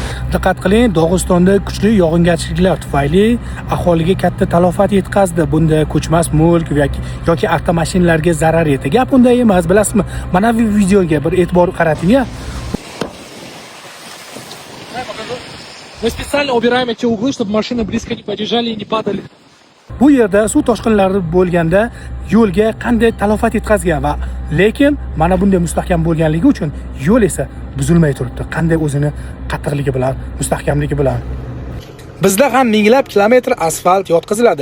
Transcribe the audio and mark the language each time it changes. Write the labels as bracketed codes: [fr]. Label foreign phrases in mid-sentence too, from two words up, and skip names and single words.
[uz] Diqqat qiling, Dog'istonda kuchli yog'ingarchiliklar tufayli aholiga katta talofat yetkazdi. Bunda ko'chmas mulk yoki avtomashinalarga zarar yetdi. Gap unday emas, bilasizmi? Mana bu videoga bir e'tibor qarating-ya. [ru] Мы специально убираем эти углы, чтобы машины близко не подъезжали и не падали. [uz] Bu yerda suv toshqinlari bo'lganda yo'lga qanday talofat yetkazgan va lekin mana bunday mustahkam bo'lganligi uchun yo'l esa buzilmay turibdi. Qanday o'zini qattiqligi bilan, mustahkamligi bilan. Bizda ham minglab kilometr asfalt yotqiziladi.